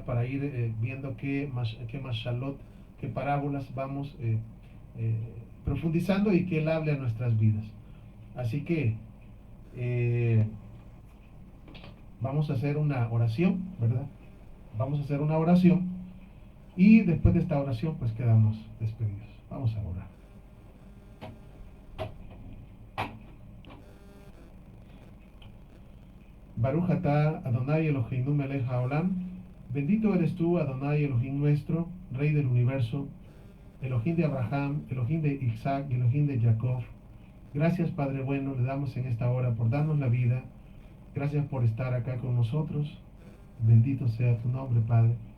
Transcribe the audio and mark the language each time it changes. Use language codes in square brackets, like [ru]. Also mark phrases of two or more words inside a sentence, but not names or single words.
[es] Para ir viendo qué mashalot, qué parábolas vamos profundizando y que Él hable a nuestras vidas. Así que vamos a hacer una oración, ¿verdad? Vamos a hacer una oración y después de esta oración pues quedamos despedidos. Vamos a orar. [he] ברוך אתה אדוני אלוהינו מלך העולם. [es] Bendito eres tú, Adonai Elohim nuestro, Rey del universo, Elohim de Abraham, Elohim de Isaac, Elohim de Jacob. Gracias, Padre bueno, le damos en esta hora por darnos la vida. Gracias por estar acá con nosotros. Bendito sea tu nombre, Padre.